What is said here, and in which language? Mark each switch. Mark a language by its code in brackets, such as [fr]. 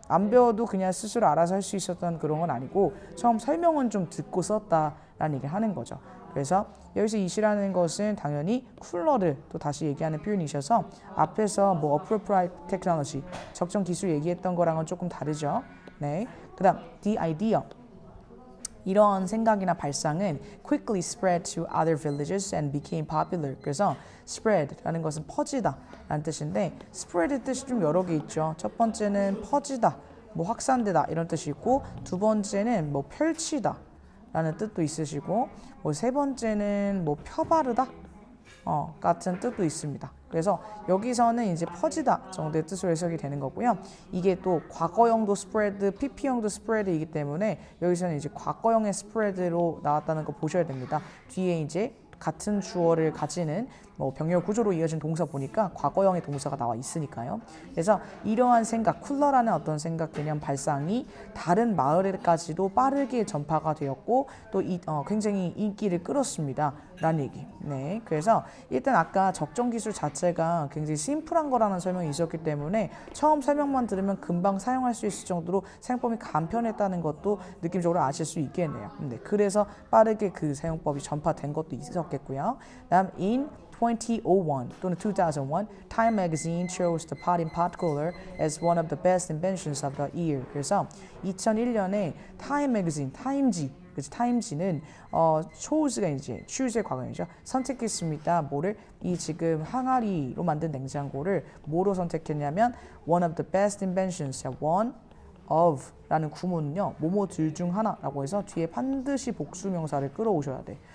[ko] 안 배워도 그냥 스스로 알아서 할 수 있었던 그런 건 아니고 처음 설명은 좀 듣고 썼다라는 얘기를 하는 거죠. 그래서 여기서 이시라는 것은 당연히 쿨러를 또 다시 얘기하는 표현이셔서 앞에서 뭐 appropriate technology, 적정 기술 얘기했던 거랑은 조금 다르죠. 네. 그다음 [en] the idea. [ko] 이런 생각이나 발상은 [en] quickly spread to other villages and became popular. [ko] 그래서 spread라는 것은 퍼지다 라는 뜻인데 spread 뜻이 좀 여러 개 있죠. 첫 번째는 퍼지다, 뭐 확산되다 이런 뜻이 있고 두 번째는 뭐 펼치다 라는 뜻도 있으시고 뭐 세 번째는 뭐 펴바르다 같은 뜻도 있습니다. 그래서 여기서는 이제 퍼지다 정도의 뜻으로 해석이 되는 거고요. 이게 또 과거형도 spread, PP형도 spread이기 때문에 여기서는 이제 과거형의 spread로 나왔다는 거 보셔야 됩니다. 뒤에 이제 같은 주어를 가지는 뭐 병렬 구조로 이어진 동사 보니까 과거형의 동사가 나와 있으니까요. 그래서 이러한 생각, 쿨러라는 어떤 생각 개념 발상이 다른 마을에까지도 빠르게 전파가 되었고 또 굉장히 인기를 끌었습니다. 라는 얘기. 네, 그래서 일단 아까 적정 기술 자체가 굉장히 심플한 거라는 설명이 있었기 때문에 처음 설명만 들으면 금방 사용할 수 있을 정도로 사용법이 간편했다는 것도 느낌적으로 아실 수 있겠네요. 네, 그래서 빠르게 그 사용법이 전파된 것도 있었겠고요. 다음 [en] in 2001 [ko] 또는 [en] 2001, Time Magazine chose the pot-in pot cooler as one of the best inventions of the year. [ko] 그래서 2001년에 Time Magazine, 타임지, 그래서 타임지는 chose가 이제 choose의 과거형이죠. 선택했습니다. 뭐를? 이 지금 항아리로 만든 냉장고를 뭐로 선택했냐면 [en] one of the best inventions, [ko] one of 라는 구문은요 뭐뭐들 중 하나라고 해서 뒤에 반드시 복수명사를 끌어오셔야 돼.